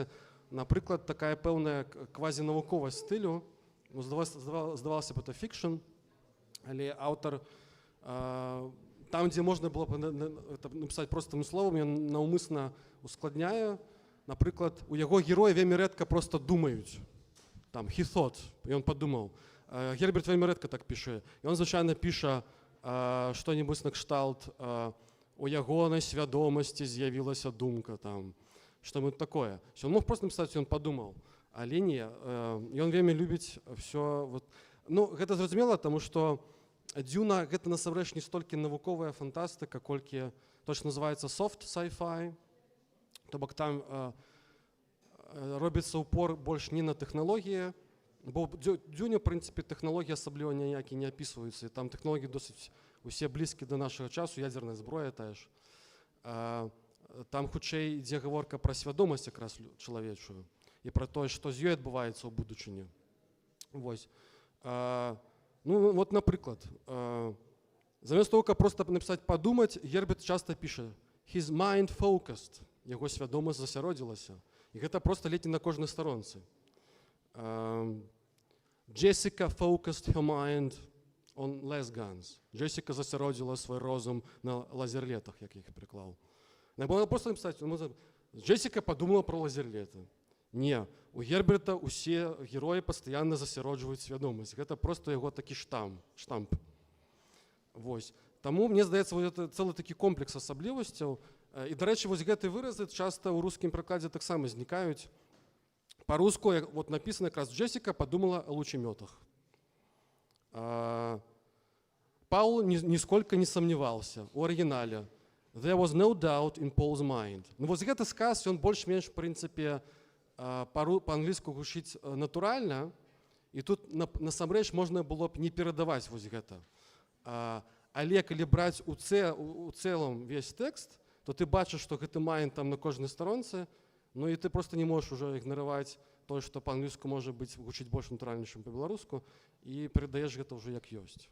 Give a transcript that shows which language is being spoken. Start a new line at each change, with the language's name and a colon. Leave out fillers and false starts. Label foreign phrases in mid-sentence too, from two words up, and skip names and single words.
Belarusian: Напрыклад, такая пэўная квазінавуковасць стылю. Здавалася б, это фікшн, але аўтар там, дзе можна было б напісаць простымі словамі, ён наўмысна ускладняе. Напрыклад, у яго героя вельмі рэдка проста думаюць. Там,
English: he thought,
Belarusian: ён падумаў. Герберт вельмі рэдка так піша. Ён звычайна піша што-небудзь накшталт, у ягонай свядомасці з'явілася думка, там, што-небудзь такое. Ён мог проста напісаць, ён падумаў. Але не, ён вельмі любіць все. Ну, гэта зразумела, таму што Дзюна гэта насамрэч не столькі навуковая фантастыка, колькі то, што называецца
English: soft sci-fi.
Belarusian: То бок там робіцца упор больш не на тэхналогіі, бо Дзюне, в прынцыпе, тэхналогіі асабліва ніякі не апісваюцца. Там тэхналогіі досыць усе блізкі да нашага часу, ядзерная зброя тая ж. Там хутчэй ідзе гаворка пра свядомасць якраз чалавечую і пра тое, што з ёй адбываецца ў будучыні. Вось. Ну, вот, напрыклад, замест того, каб проста напісаць «падумаць», Герберт часта піша
English: «his mind focused».
Belarusian: Яго свядомасць засяродзілася. І гэта проста ледзь на кожнай старонцы.
English: Jessica focused her mind on less guns.
Belarusian: Джесіка засяродзіла свой розум на лазерлетах, як я іх прыклаў. Можна проста напісаць, Джесіка падумала пра лазерлеты. Не, у Герберта усе героі пастаянна засяроджваюць свядомасць. Гэта проста яго такі штамп. Вось. Таму, мне здаецца, гэта цэлы такі комплекс асаблівасцяў. І, дарэчы, вось гэты выразы часта ў рускім прыкладзе таксама знікаюць. Па-руску вот напісана якраз
Russian: «Джесіка падумала о лучемётах». Паул нисколько не сомневался
Belarusian: у арыгінале.
English: «There was no doubt in Paul's mind».
Belarusian: Ну, вось гэты сказ, ён больш-менш, в прынцыпе, па-англійску гучыць натуральна, і тут насамрэч можна было б не перадаваць вось гэта. Але калі браць у цэлым весь тэкст, то ты бачыш, што гэты mind там на кожнай старонцы, ну і ты просто не можаш уже ігнараваць тое, што па-англійску можа быць гучыць больш натуральна, чым па-беларуску, і перадаеш гэта ўжо як ёсць.